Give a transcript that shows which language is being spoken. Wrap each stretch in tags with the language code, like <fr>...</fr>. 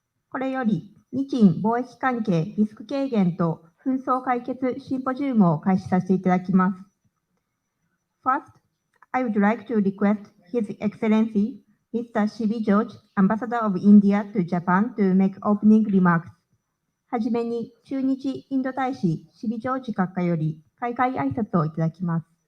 <ja>これより、日印貿易関係リスク軽減と紛争解決シンポジウムを開始させていただきます。</ja> <en>First, I would like to request His Excellency, Mr. Shibi George, Ambassador of India to Japan, to make opening remarks.</en> <ja>はじめに、駐日インド大使、シビジョージ閣下より開会挨拶をいただきます。</ja>